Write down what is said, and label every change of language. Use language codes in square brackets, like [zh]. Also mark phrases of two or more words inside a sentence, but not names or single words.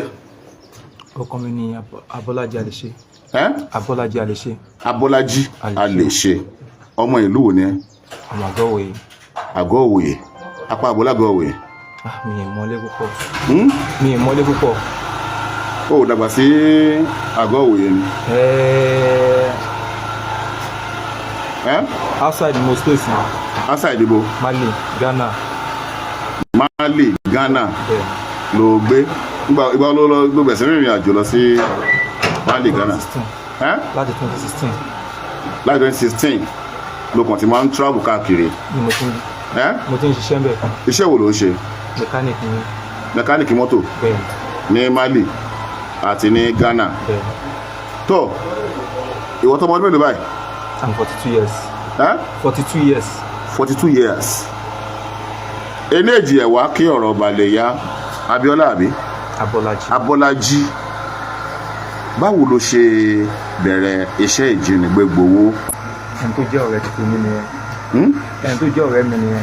[yo] Ọkọ mi ni Abọ́lájí Alèṣe. Abọ́lájí Alèṣe. Abọ́lájí Alèṣe. Ọmọ ìlú wo ni ẹ? Ọmọ Àgọ́-Òwòye. Àgọ́-Òwòye. Apá àbólá Àgọ́-Òwòye. Mi ì mọ́lé púpọ̀. Mi ì mọ́lé púpọ̀. Ó dàgbà sí Àgọ́-Òwòye ni. [en] Outside the most place. [yo] Outside ibo? Mali, Ghana. Mali, Ghana. Ló gbé. Ìgbà ló bẹ̀rẹ̀ sí rìnrìn àjò lọ sí Mali, Ghana. Láti 2016. Láti 2016 ló kàn ti máa ń travel káàkiri. Mo ti ń ṣiṣẹ́ ń bẹ̀. Iṣẹ́ wo ló ń ṣe? Mechanic ni. Mechanic mọ́tò? Ní Mali àti ní Ghana. Tó ìwọ tó ọmọdún mélòó báyìí? [en] I'm 42 years. 42 years. 42 years. [yo] Eléjì ẹ̀wá kí ọ̀rọ̀ balẹ̀ ya. Abíọ́lá àbí? Abọ́lájí. Abọ́lájí. Báwo ló ṣe bẹ̀rẹ̀ iṣẹ́ ìjínigbé gbowó? Ẹni tó jẹ́ ọ̀rẹ́ tuntun mi nìyẹn. Ẹni tó jẹ́ ọ̀rẹ́ mi nìyẹn.